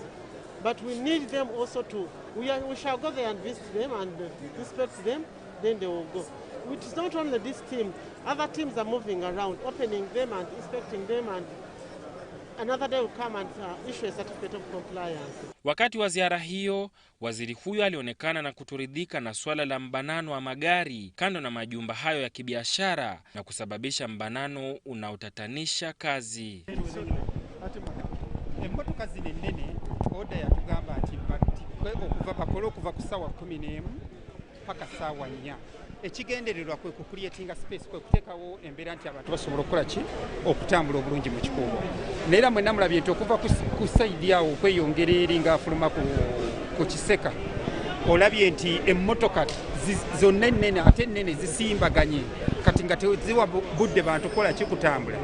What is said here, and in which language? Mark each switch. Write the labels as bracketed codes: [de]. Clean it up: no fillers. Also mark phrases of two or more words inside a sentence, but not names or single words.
[en] But we need them also to, we shall go there and visit them and inspect them, then they will go. It is not only this team, other teams are moving around, opening them and inspecting them, and another day will come and issue a certificate of compliance. [sw] Wakati wa ziara hiyo, waziri huyo alionekana na kutoridhika na swala la mbanano wa magari kando na majumba hayo ya kibiashara na kusababisha mbanano unaotatanisha kazi. [lg] Emotoka zile nene oda ya tugamba ati okuva bakolo kuva ku sawa 11 paka sawa 4. Ekigendererwa kwe kucreatinga space kwe kutekawo embeera nti abantu basobola okukola ki okutambula obulungi mu kikungu. Neera mwe namulabye nti okuva ku side awo kweyongera eri ng'afuluma ku kiseka, olabye nti emmotoka zonna ennene ate ennene zisimbaganye kati nga teziwa budde bantu kola ki kutambula.